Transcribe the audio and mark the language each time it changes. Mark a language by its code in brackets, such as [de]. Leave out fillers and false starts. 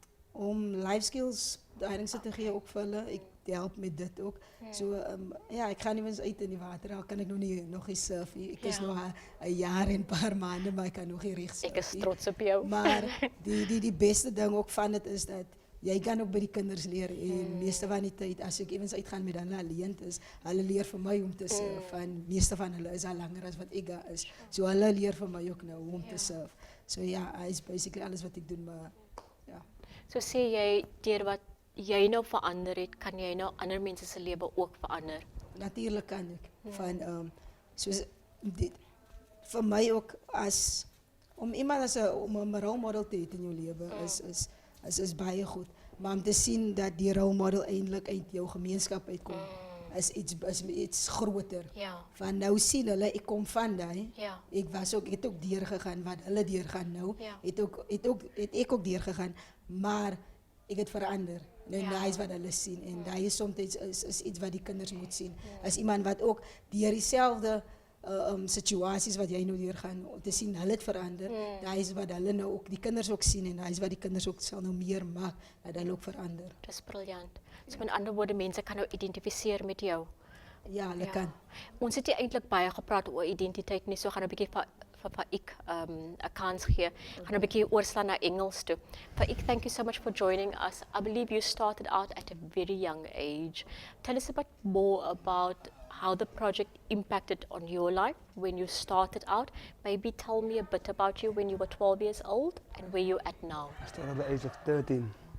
[af] Om life skills daarin te gee ook vir hulle. Ek help met dit ook. So ek gaan nie eens uit in die water. Al kan ek nog nie surf nie. Ek is nog 'n jaar en 'n paar maande, maar ek kan nog nie reg surf nie. Ek is trots op jou. Maar die beste ding ook van dit is dat jy kan ook by die kinders leer en meeste van die tyd as ek ewens uitgaan met hulle alleen is, hulle leer vir my om te surf en meeste van hulle is al langer as wat ek daar is. So hulle leer vir my ook nou om te surf. So ja, is basically alles wat ek doen, maar ja. So sê jy deur wat jy nou verander het, kan jy nou ander mense se lewe ook verander? Natuurlijk kan ek. Van soos dit vir my ook as om iemand om 'n role model te hê in jou lewe is baie goed. Maar om te sien dat die role model eintlik uit jou gemeenskap uitkom, is iets groter. Ja. Van nou sien hulle, ek kom van daai. Ja. Ek het ook deurgegaan wat hulle deurgaan nou. Ja. Het ek ook deurgegaan, maar ek het verander. En daai is wat hulle sien. En daai is soms is iets wat die kinders moet sien. As iemand wat ook deur dieselfde situasies wat jy nou deurgaan, te sien hulle het verander. Daai is wat hulle nou ook die kinders ook sien en daai is wat die kinders ook sal nou meer maak dat hulle ook verander. Dis briljant. So met ander woorde, mense kan nou identifiseer met jou. Ja, hulle kan. Ons het hier eintlik baie gepraat oor identiteit nie, so gaan 'n bietjie vir ek 'n kans gee. Gaan 'n bietjie oorslaan na Engels toe. [en] For ek, thank you so much for joining us. I believe you started out at a very young age. Tell us a bit more about how the project impacted on your life when you started out. Maybe tell me a bit about you when you were 12 years old and where you're at now. I started at the age of 13.